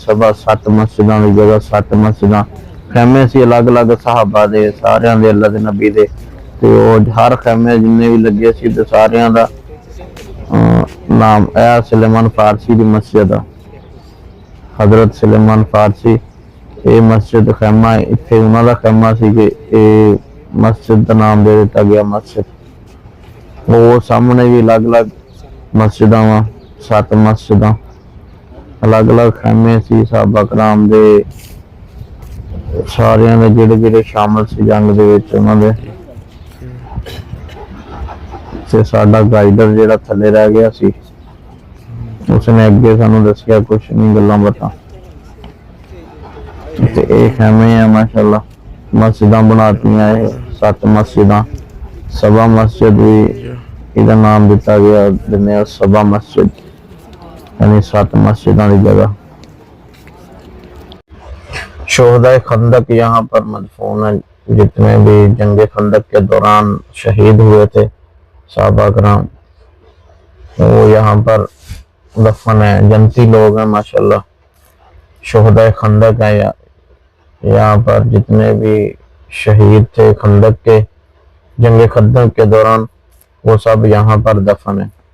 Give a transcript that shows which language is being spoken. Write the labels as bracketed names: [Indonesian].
[Punjabi] सबा 7 मस्जिदां की जगह 7 मस्जिदां खैमे सी अलग अलग साहबा दे सारियां दे अल्लाह दे नबी दे, ते हर खैमे जिन्ने भी लगे सी ते सारियां दा नाम है सुलेमान फारसी की मस्जिद। हजरत सुलेमान फारसी ਇਹ ਮਸਜਿਦ ਖੈਮਾ ਇੱਥੇ ਉਹਨਾਂ ਦਾ ਖੈਮਾ ਸੀ ਕਿ ਇਹ ਮਸਜਿਦ ਦਾ ਨਾਮ ਦੇ ਦਿੱਤਾ ਗਿਆ ਮਸਜਿਦ। ਉਹ ਸਾਹਮਣੇ ਵੀ ਅਲੱਗ-ਅਲੱਗ ਮਸਜਿਦਾਂ ਵਾ, 7 ਮਸਜਿਦਾਂ, ਅਲੱਗ-ਅਲੱਗ ਖੈਮੇ ਸੀ ਸਾਹਬਾ ਕਰਾਮ ਦੇ ਸਾਰਿਆਂ ਦੇ ਜਿਹੜੇ ਸ਼ਾਮਲ ਸੀ ਜੰਗ ਦੇ ਵਿੱਚ ਉਹਨਾਂ ਦੇ। ਤੇ ਸਾਡਾ ਗਾਈਡਰ ਜਿਹੜਾ ਥੱਲੇ ਰਹਿ ਗਿਆ ਸੀ ਉਸਨੇ ਅੱਗੇ ਸਾਨੂੰ ਦੱਸਿਆ ਕੁਛ ਨਹੀਂ ਗੱਲਾਂ ਬਾਤਾਂ। ਤੇ ਇਹ ਖੈਮੇ ਆ ਮਾਸ਼ਾਅੱਲਾ, ਮਸਜਿਦਾਂ ਬਣਾਤੀਆਂ ਇਹ 7 ਮਸਜਿਦਾਂ। ਸਭਾ ਮਸਜਿਦ ਵੀ ਇਹਦਾ ਨਾਮ ਦਿੱਤਾ ਗਿਆ, ਦਿਨੇ सभा मस्जिद, [Hindi] यानी 7 मस्जिदों की जगह। शोहदाए खंदक यहाँ पर मदफून है, जितने भी जंगे खंदक के दौरान शहीद हुए थे साहबा कराम वो यहाँ पर दफन है। जन्नती लोग हैं माशाल्लाह। शोहदाए खंदक है यहाँ पर जितने भी शहीद थे खंदक के, जंगे खंदक के दौरान, वो सब यहाँ पर दफन है।